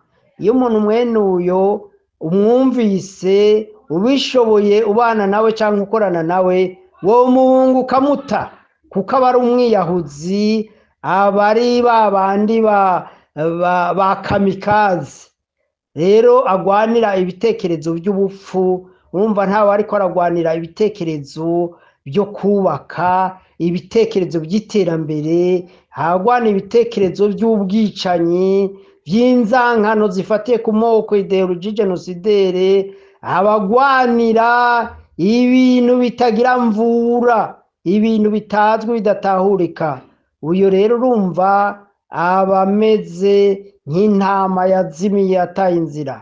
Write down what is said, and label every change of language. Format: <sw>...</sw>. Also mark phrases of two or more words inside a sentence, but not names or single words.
<rn>Iyo umuntu mwene uyo umwumvise, ubishoboye ubana nawe cyangwa ukorana nawe, wo muhungu kamuta, kuko aba ari umwiyahuzi, abari babandi ba kamikazi. Rero agwanira ibitekerezo by'ubupfu. Urumva ntawe ariko aragwanira ibitekerezo byo kubaka, ibitekerezo by'iterambere, agwana ibitekerezo by'ubwicanyi, by'inzankano zifatiye ku moko,</rn> <fr>ideologie genocidere,</fr> <rn>abagwanira ibintu bitagira mvura, ibintu bitazwi bidatahurika. Uyo rero urumva abameze nk'intama yazimiye yataye inzira.</rn>